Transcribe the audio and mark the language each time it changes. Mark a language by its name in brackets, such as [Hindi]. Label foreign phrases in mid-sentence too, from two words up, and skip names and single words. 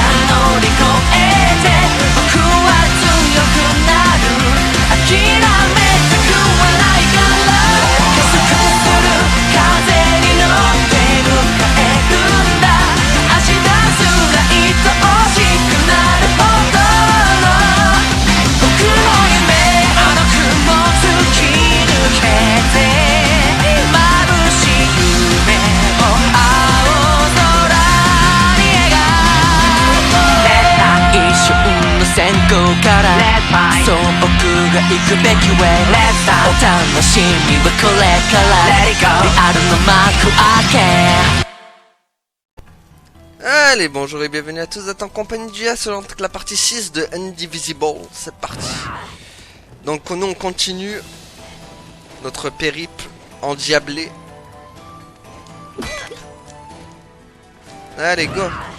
[Japanese] 乗り越えて僕は強くなる諦めたくはないから加速する風に乗って迎えるんだ明日すら愛おしくなるほど僕の夢あの雲突き抜けて眩しい夢を青空に描く一瞬の閃光からそう僕が行くべき way お楽しみはこれからリアルな幕開け [French] Allez, bonjour et bienvenue à tous, vous êtes en compagnie du sur la partie 6 de Indivisible, c'est parti. Donc nous on continue notre périple endiablé. Allez, go.